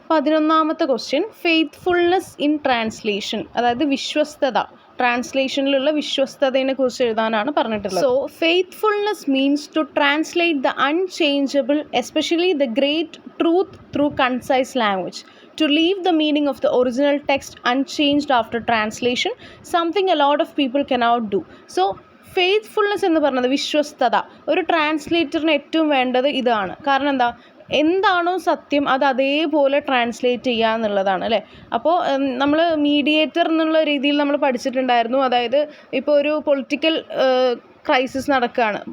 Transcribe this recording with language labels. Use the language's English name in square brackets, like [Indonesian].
[Malayalam] 11ാമത്തെ question, faithfulness in translation, അതായത് വിശ്വസ്തത, ട്രാൻസ്ലേഷനിലുള്ള വിശ്വസ്തതയെ കുറിച്ച് എഴുതാനാണ് പറഞ്ഞിട്ടുള്ളത്. [English] So faithfulness means to translate the unchangeable, especially the great truth through concise language. To leave the meaning of the original text unchanged after translation, something a lot of people cannot do. So [Malayalam] faithfulness എന്ന് പറയുന്നത് വിശ്വസ്തത. ഒരു ട്രാൻസ്ലേറ്ററിന് ഏറ്റവും വേണ്ടത് ഇതാണ്. കാരണം എന്താ, എന്താണോ സത്യം അത് അതേപോലെ ട്രാൻസ്ലേറ്റ് ചെയ്യുക എന്നുള്ളതാണ് അല്ലേ. അപ്പോൾ നമ്മൾ മീഡിയേറ്റർ എന്നുള്ള രീതിയിൽ നമ്മൾ പഠിച്ചിട്ടുണ്ടായിരുന്നു. അതായത് ഇപ്പോൾ ഒരു പൊളിറ്റിക്കൽ ക്രൈസിസ് നടക്കുകയാണ്.